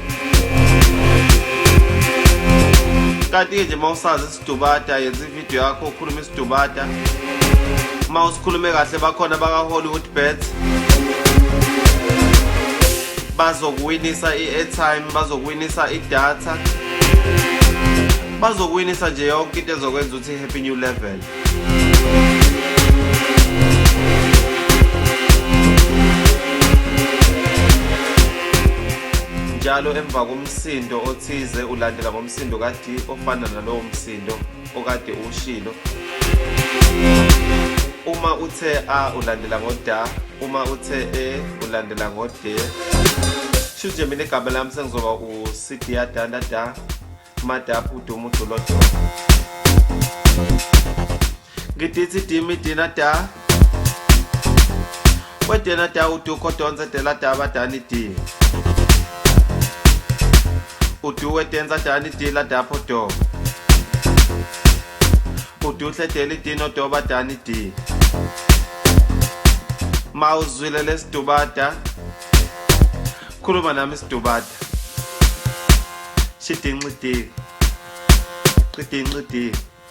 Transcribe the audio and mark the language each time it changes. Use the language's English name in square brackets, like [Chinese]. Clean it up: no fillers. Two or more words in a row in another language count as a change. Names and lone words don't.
[Zulu] kanti nje mawusazi isidubada yenza ivideo yakho ukhuluma isidubada mawusikhulume kahle bakhona baka Hollywood Bet bazokuwinisa i-airtime bazokuwinisa idatha bazokuwinisa nje yonke into ezokwenza ukuthi [English] happy new level [Zulu] njalo emva komsindo othize ulandela ngomsindo kade ofana nalowo msindo okade ushilo uma uthe a ulandela ngoda uma uthe e ulandela ngode shuje mina igama lami sengizoba uSidia Dandada madapu dumudu lodo ngidithi dimi dinada wedena da udu kodonza dela daba dani di udu wedenza dani di la dapo do udu hledeli dino doba dani di mawuzwile lesidubada khuluma nami isidubada shidinqidi